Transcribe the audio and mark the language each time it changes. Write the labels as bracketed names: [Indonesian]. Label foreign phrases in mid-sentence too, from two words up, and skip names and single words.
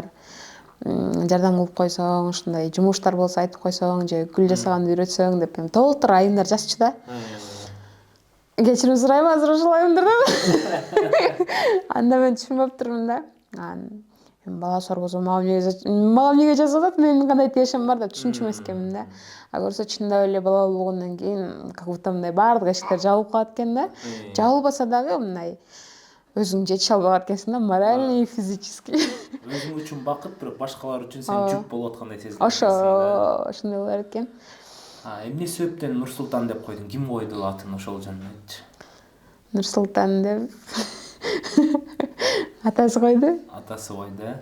[Kyrgyz] Жардам кылып койсоң, ушундай жумуштар болсо айтып койсоң, же гүл жасаганды үйрөтсөң деп толтур айымдар жазчу да. Кечирим сурайм, азыр ушулаймдыр деп. Анда мен түшүнбөптүрмүн да. Бала соргузу мага эмне жасап атат, менин кандай тиешим бар деп түшүнчү экенмин да. А көрсө чындап эле бала болгондон кийин [Russian] как будто [Kyrgyz] мындай баардык эшиктер жабылып калат экен да. Жабылбаса дагы мындай өзүң жете албай экенсиң да, [Russian] морально и физически. [Kyrgyz] Өзүң үчүн бакыт, бирок башкалар үчүн сен жүк болуп аткандай сезип Ошондой болор экен. Эмне себептен Нурсултан деп койдуң? Ким койду атын ошол жөнүндө айтчы. Нурсултан деп атасы койду. Атасы койду, э?